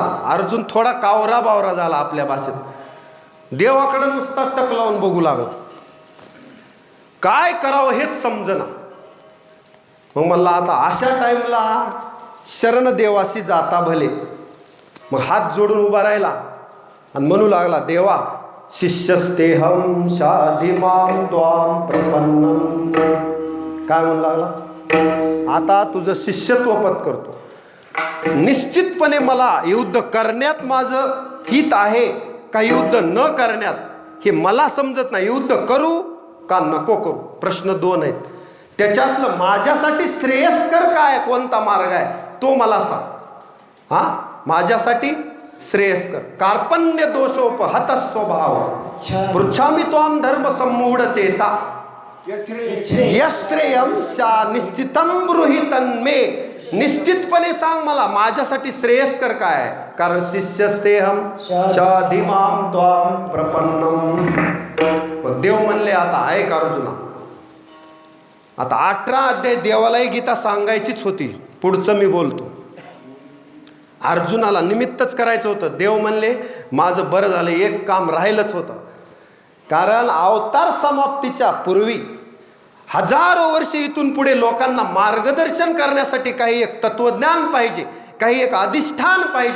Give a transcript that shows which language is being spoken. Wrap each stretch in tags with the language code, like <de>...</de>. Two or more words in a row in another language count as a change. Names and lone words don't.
<mr>अर्जुन थोडा कावरा बावरा झाला आपल्या भाषेत. देवाकडे नुसता टक लावून बघू लागत. काय करावं हेच समजना. मग म्हणला आता अशा टाइमला शरण देवाशी जाता भले. मग हात जोडून उभा राहिला आणि म्हणू लागला,</mr> <sa>देवा शिष्यस्तेहम शाधिमाम त्वाम प्रपन्नम.</sa> <mr>काय म्हणू लागला? आता तुझं शिष्यत्व पत्करतो. निश्चितपणे मला युद्ध करण्यात माझं हित आहे का युद्ध न करण्यात हे मला समजत नाही. युद्ध करू का नको करू प्रश्न 2 आहेत. त्याच्यातलं माझ्यासाठी श्रेयस्कर काय, कोणता मार्ग आहे तो मला सांग. हा, माझ्यासाठी श्रेयस्कर.</mr> <sa>कार्पण्य दोषोपहत स्वभाव पृच्छामि त्वाम धर्म सम्मूढ चेता यश्रेयम शा निश्चितम ब्रूहि तन्मे.</sa> <mr>निश्चितपणे सांग मला माझ्यासाठी श्रेयस्कर काय आहे.</mr> <sa>कारण शिष्यस्तेहम शाधिमाम त्वाम प्रपन्नम.</sa> <mr>देव म्हणले आता ऐक अर्जुना, आता 18 अध्याय देवालाही गीता सांगायचीच होती. पुढचं मी बोलतो. अर्जुनाला निमित्तच करायचं होतं. देव म्हणले माझं बरं झालं, एक काम राहिलंच होतं. कारण अवतार समाप्तीच्या पूर्वी हजारो वर्ष इथून पुढे लोकांना मार्गदर्शन करण्यासाठी काही एक तत्वज्ञान पाहिजे, काही एक अधिष्ठान पाहिजे.</mr>